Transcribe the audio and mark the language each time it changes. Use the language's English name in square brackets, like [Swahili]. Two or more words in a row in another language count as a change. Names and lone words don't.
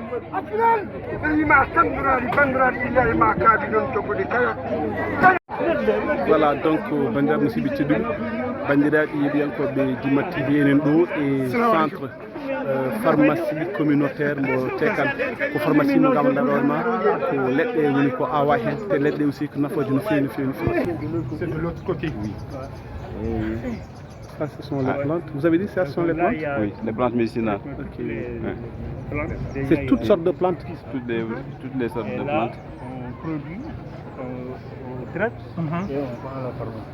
[Fula] voilà donc bandiraɓe musidɓe tedduɓe bandiraɓe yeeɓiyankoɓe Dima TV enen ɗo e [French] centre pharmacie communautaire [Fula] mo Tekal ko pharmacie mo gandanɗa ɗorma ko leɗɗe woni ko awa hen te leɗɗe aussi ko nafoje no fewi no fewi no fewi. [French] C'est de l'autre côté. Oui. Ça, ce sont les plantes. Vous avez dit ça, ce sont les plantes? Oui, les plantes médicinales. Ok. C'est toutes sortes de plantes. Toutes les sortes de plantes. On produit, on traite et on vend à la pharmacie.